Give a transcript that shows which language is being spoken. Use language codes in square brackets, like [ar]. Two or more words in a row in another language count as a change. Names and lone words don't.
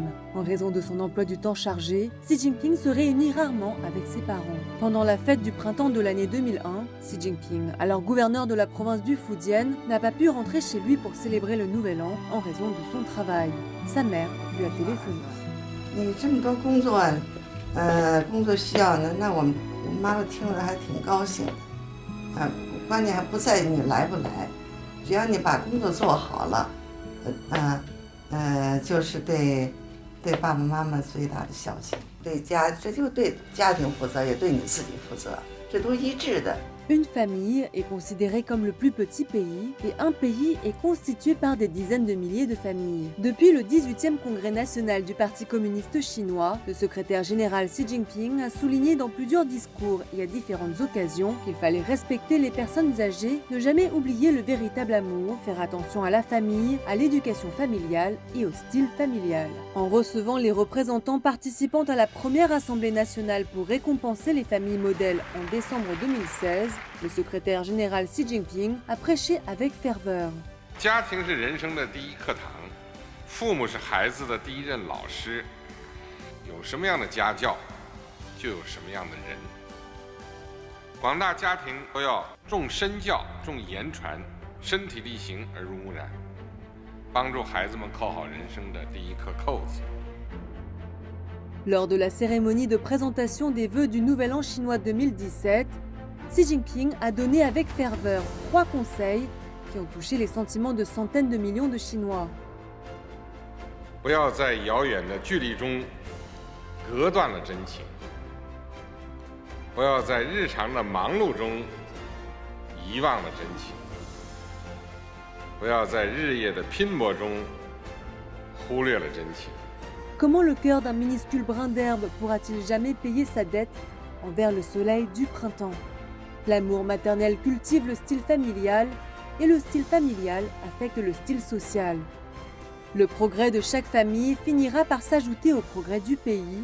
[fr] En raison de son emploi du temps chargé, Xi Jinping se réunit rarement avec ses parents. Pendant la fête du printemps de l'année 2001, Xi Jinping, alors gouverneur de la province du Fujian, n'a pas pu rentrer chez lui pour célébrer le nouvel an en raison de son travail. Sa mère lui a téléphoné. [zh] 你这么多工作，工作需要呢，那我妈妈听了还挺高兴。关键还不在于你来不来，只要你把工作做好了，就是对爸爸妈妈最大的孝敬，这就对家庭负责，也对你自己负责，这都一致的。 [fr] Une famille est considérée comme le plus petit pays et un pays est constitué par des dizaines de milliers de familles. Depuis le 18e congrès national du Parti communiste chinois, le secrétaire général Xi Jinping a souligné dans plusieurs discours et à différentes occasions qu'il fallait respecter les personnes âgées, ne jamais oublier le véritable amour, faire attention à la famille, à l'éducation familiale et au style familial. En recevant les représentants participant à la première Assemblée nationale pour récompenser les familles modèles en décembre 2016, le secrétaire général Xi Jinping a prêché avec ferveur. [zh] 家庭是人生的第一课堂，父母是孩子的第一任老师。有什么样的家教，就有什么样的人。广大家庭都要重身教、重言传，身体力行而如污染，帮助孩子们扣好人生的第一颗扣子。 [fr] Lors de la cérémonie de présentation des vœux du Nouvel An chinois 2017, Xi Jinping a donné avec ferveur 3 conseils qui ont touché les sentiments de centaines de millions de Chinois. [zh] 不要在遥远的距离中隔断了真情，不要在日常的忙碌中遗忘了真情，不要在日夜的拼搏中忽略了真情。 [fr] Comment le cœur d'un minuscule brin d'herbe pourra-t-il jamais payer sa dette envers le soleil du printemps? L'amour maternel cultive le style familial et le style familial affecte le style social. Le progrès de chaque famille finira par s'ajouter au progrès du pays.